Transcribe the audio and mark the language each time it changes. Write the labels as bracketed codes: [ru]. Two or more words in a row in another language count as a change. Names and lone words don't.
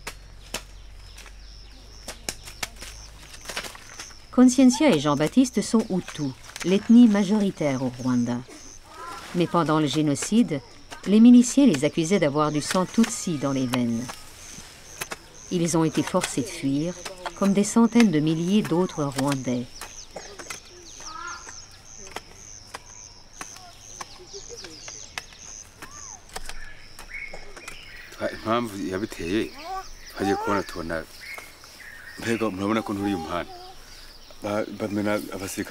[fr] Consciencia et Jean-Baptiste sont Hutus, l'ethnie majoritaire au Rwanda. Mais pendant le génocide, les miliciens les accusaient d'avoir du sang Tutsi dans les veines. Ils ont été forcés de fuir, comme des centaines de milliers d'autres Rwandais. [rw] impamvu yabiteye twagiye tubona mbega murabona ko nturi umuhanda bamena abasirikare